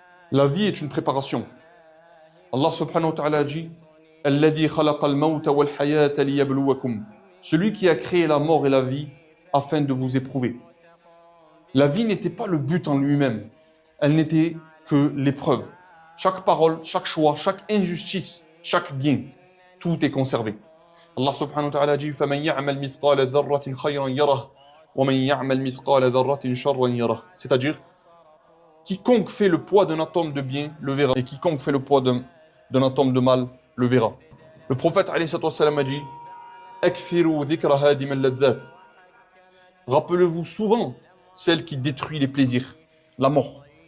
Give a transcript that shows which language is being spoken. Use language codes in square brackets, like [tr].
[fr] La vie est une préparation. Allah subhanahu wa ta'ala a dit [ar] Alladhi khalaqa al-mawta wal-hayata liyabluwakum. [fr] Celui qui a créé la mort et la vie afin de vous éprouver. La vie n'était pas le but en lui-même. Elle n'était que l'épreuve. Chaque parole, chaque choix, chaque injustice, chaque bien, tout est conservé. Allah subhanahu wa ta'ala dit [ar] فَمَنْ يَعْمَلْ مِثْقَالَ ذَرَّةٍ خَيْرًا يَرَهُ وَمَنْ يَعْمَلْ مِثْقَالَ ذَرَّةٍ شَرًّا يَرَهُ. [fr] C'est-à-dire, quiconque fait le poids d'un atome de bien le verra, et quiconque fait le poids d'un atome de mal le verra. Le prophète alayhi sallam a dit [ar] أَكْفِرُوا ذِكْرَ هَادِمَ اللَّذَّاتِ. [fr] Rappelez-vous souvent celle qui détruit les plaisirs, la mort.